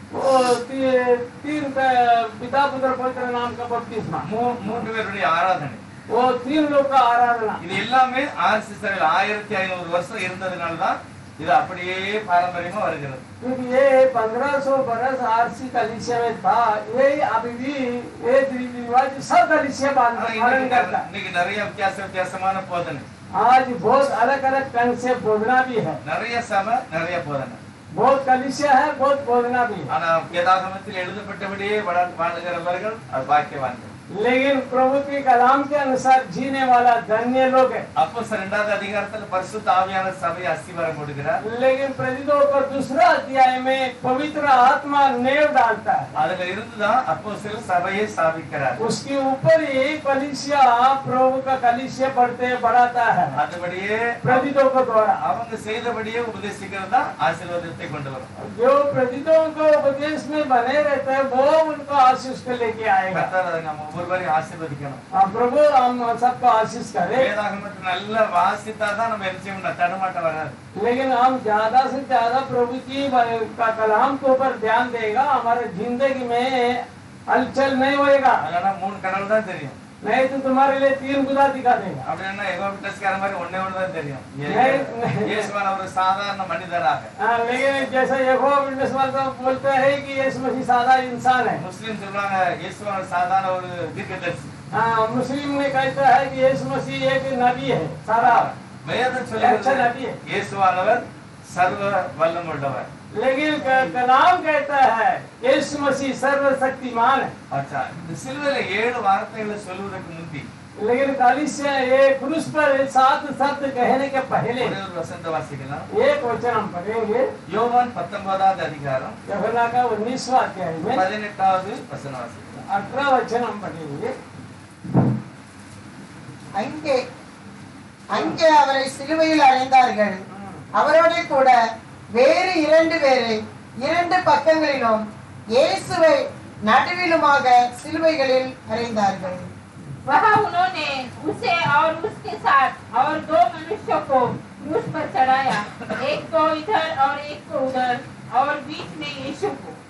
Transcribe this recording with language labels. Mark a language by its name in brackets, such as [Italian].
[Hindi] वो तीन पिता पुत्र पवित्र नाम का बपतिस्मा, [Tamil] 3 பேருடைய ஆராதனை, [Hindi] वो 3 लोग का आराधना. [Tamil] இது எல்லாமே ஆர்சிஸ்டர்கள் 1500 வருஷம் இருந்ததனால தான் இது அப்படியே பாரம்பரியமா வருகிறது. [Hindi] क्योंकि ये 1500 बरस आरसी कलीसिया में था. ये अभी भी ये रीति रिवाज सब कलीसिया पालन करता है. [Tamil] இன்னைக்கு நிறைய வித்தியாசமான போதனை, [Hindi] आज बहुत अलग अलग ढंग से बोधना भी है. [Tamil] நிறைய சபை நிறைய போதனை, [Hindi] बहुत कलीसिया है, बहुत बोधना भी है. [Tamil] ஆனா வேதாகமத்தில் எழுதப்பட்டபடியே வாழுகிறவர்கள் அது பாக்கியவான்கள். [Hindi] लेकिन प्रभु के कलाम के अनुसार जीने वाला धन्य लोग है। [Tamil] அப்போஸ்தலர் 2வது அதிகாரத்துல பரிசுத்த ஆவியான சபை அஸ்திவாரம் போடுகிறார். [Hindi] लेकिन प्रेरितों पर दूसरा अध्याय में पवित्र आत्मा नेव डालता है। [Tamil] அதுல இருந்துதான் அப்போஸ்தலர் சபையை ஸ்தாபிக்கிறார். [Hindi] उसके ऊपर ही कलीसिया प्रभु का कलीसिया बढ़ते बढ़ाता है। [Tamil] அதுபடியே [Hindi] प्रेरितों के द्वारा [Tamil] அவங்க செய்தபடியே உபதேசிக்கிறது தான் ஆசீர்வாதத்தை கொண்டு வரும். [Hindi] जो प्रेरितों को उपदेश में बने रहते हैं वो उनको आशीष को लेके आएगा। [Tamil] கர்த்தர் நம்ம ஒவ்வொருவரையும் ஆசீர்வதிக்கணும். [Hindi] प्रभु हम सबको आशीष करे। [Tamil] வேதாகமத்தை நல்லா வாசித்தாதான் நம்ம என்ன செய்யணும், தடுமாட்டம் வராது. [Hindi] लेकिन हम ज्यादा से ज्यादा प्रभु की का कलाम के ऊपर ध्यान देगा, हमारे जिंदगी में हलचल नहीं होएगा। [Tamil] அதனால 3 கடவுள் தான் தெரியும். [Hindi] नहीं तो तुम्हारे लिए 3 खुदा दिखा देगा। [Tamil] அப்படின்னா எகோ விட்டஸ்கார மாதிரி ஒண்ணே ஒண்ணு தான் தெரியும். [Hindi] नहीं। [Tamil] இயேசுவான ஒரு சாதாரண மனிதராக. [Hindi] लेकिन जैसा यहोवा विटनेस वाला बोलते हैं कि यीशु मसीह सादा इंसान है। [Tamil] முஸ்லிம் சொல்றாங்க இயேசுவான சாதாரண ஒரு தீர்க்கதரிசி. [Hindi] मुस्लिम ने कहता है कि यीशु मसीह एक नबी है। सारा [Tamil] வேதம் [Hindi] अच्छा [Tamil] சொல்லுகிறது [Hindi] नबी है। [Tamil] இயேசுவானவர் சர்வ வல்லமுள்ளவர். [Hindi] लेकिन कलाम कहता है यीशु मसीह सर्वशक्तिमान है। [Tamil] अच्छा, இந்த சிலுவையில 7 வார்த்தைகளை சொல்வதற்கு முந்தி [Hindi] लेकिन कलीसिया ये क्रूस पर 7 शब्द कहने के पहले [Tamil] ஒரே ஒரு வசனத்தை வாசிக்கலாம். [Hindi] एक वचन हम पढ़ेंगे। [Tamil] யோவான் 19வது அதிகாரம் [Hindi] यूहन्ना का 19वां अध्याय में [Tamil] 18வது வசனம் வாசிக்கலாம். [Hindi] 18 वचन हम पढ़ेंगे। [Tamil] அங்கே அங்கே அவரை சிலுவையில் அறைந்தார்கள். அவரோட கூட வேறு 2 பேரை 2 பக்கங்களிலும் இயேசுவை நடுவிலுமாக சிலுவைகளில் அறைந்தார்கள். [Hindi] वहाँ उन्होंने उसे और उसके साथ और 2 मनुष्यों को क्रूस पर चढ़ाया, एक को इधर और एक को उधर, और बीच में यीशु को।